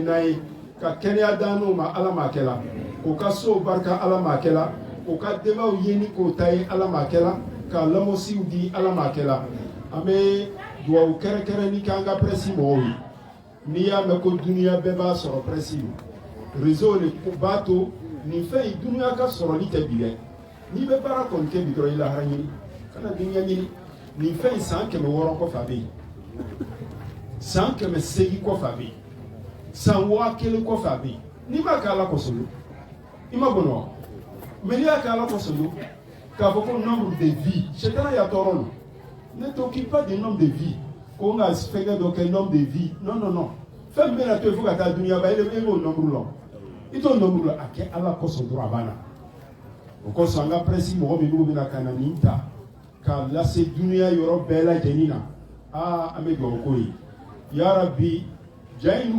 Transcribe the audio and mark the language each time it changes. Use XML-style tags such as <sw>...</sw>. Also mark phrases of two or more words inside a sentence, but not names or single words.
<bm>n'an ye ka kɛnɛya da n'o ma ala m'a kɛ la o ka so barika ala m'a kɛ la o ka denbaw ye ni k'o ta ye ala m'a kɛ la ka lamɔsiw di ala m'a kɛ la an bɛ dugawu kɛrɛnkɛrɛnni kɛ an ka presse mɔgɔw ye n'i y'a mɛn ko duniya bɛɛ b'a sɔrɔ presse ye réseau de b'a to nin fɛn in duniya ka sɔrɔli tɛ bi dɛ n'i bɛ baara kɔni kɛ bi dɔrɔn i lahara ɲini kana duniya ɲini nin fɛn in san 600 kɔfɛ a bɛ yen san 800 kɔfɛ a bɛ yen san 1000 kɔfɛ a bɛ yen n'i m'a kɛ ala kosɔn don i ma bɔnɔ wa mais n'i y'a kɛ ala kosɔn don k'a fɔ ko</bm> <fr>nombre de vie</fr> <bm>sɛtana y'a tɔɔrɔ no</bm> <fr>ne t'occupe pas du nombre de vie</fr> <bm>ko n ka fɛnkɛ dɔ kɛ</bm> <fr>nombre de vie non non non</fr> <bm>fɛn min bɛna to yen fo ka taa duniya ba e b'o nombre lɔ i t'o nombre lɔ a kɛ ala kosɔn dɔrɔn a banna o kosɔn an ka presse mɔgɔ minnu bɛna ka na nin ta k'a lase duniya yɔrɔ bɛɛ lajɛlen na an bɛ dugawu k'o ye yarabi ja in n'u</bm>